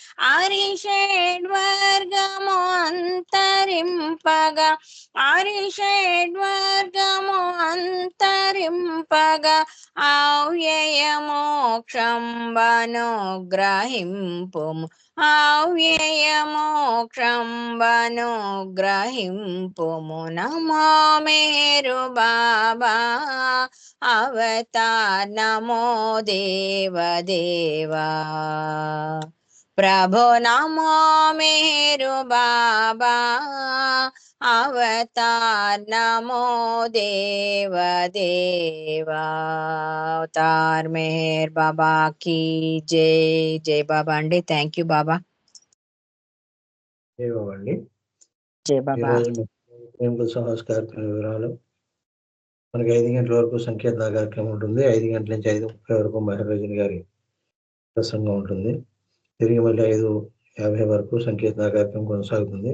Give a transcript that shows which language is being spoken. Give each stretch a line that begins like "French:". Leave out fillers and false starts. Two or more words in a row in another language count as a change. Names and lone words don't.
Telugu: అరిషడ్వర్గము అంతరింపగా అరిషడ్వర్గము అంతరింపగా అవ్యయ మోక్షం వనుగ్రహింపుమ్ అవ్యయ మోక్షం వనుగ్రహింపుము।
Sanskrit: नमो मेरु बाबा अवतार नमो देव देवा। प्रभु नमो मेरु बाबा अवतार नमो देव देवा।
Hindi: अवतार मेहर बाबा की जय।
Telugu: జయ బాబా అండి।
English: thank you Baba.
Telugu: జై బాబా అండి. జై బాబా। ఈరోజు ప్రేమకు సంస్కారం వివరాలు మనకి 5 గంటల వరకు సంకీర్తన కార్యక్రమం ఉంటుంది. 5 గంటల నుంచి 5:30 వరకు మహర్రజన్ గారి ప్రసంగం ఉంటుంది. తిరిగి మళ్ళీ 5:50 వరకు సంకీర్తన కార్యక్రమం కొనసాగుతుంది.